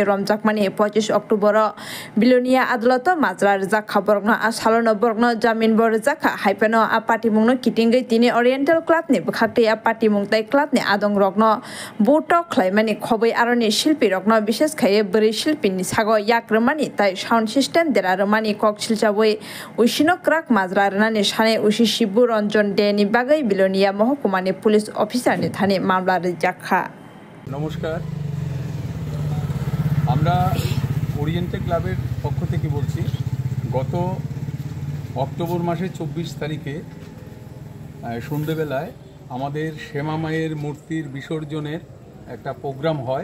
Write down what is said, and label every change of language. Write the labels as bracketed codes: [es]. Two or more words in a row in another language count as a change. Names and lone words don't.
[trp] रमजाकमानि 25 अक्ट'बर बिलोनिया आदालत माजरा जाखा बरगनो आसालनो बरगनो जामिन बर जाखा हाइपेनो आपाति बुंनो कितिंगै तिनि ओरिएंटल क्लाबनि बखाक्ति आपाति मुंताई क्लाबनि आदं रकनो बुटक खलायमानि खबै आरनि शिल्पी रकनो विशेष खायै बोरै शिल्पीनि सागो याक्रमानि ताई [en] sound system [trp] देरारमानि कक सिलचाबै उसिनो क्राक माजरा रनानि सानै उसि शिबु रंजन देनि बागै बिलोनिया महकुमानि [en] police officer [trp] थानि मामला रिजाखा। [bn] नमस्कार, আমরা ওরিয়েন্টাল ক্লাবের পক্ষ থেকে বলছি, গত অক্টোবর মাসের 24 তারিখে সন্ধ্যেবেলায় আমাদের শ্যামা মায়ের মূর্তির বিসর্জনের একটা প্রোগ্রাম হয়।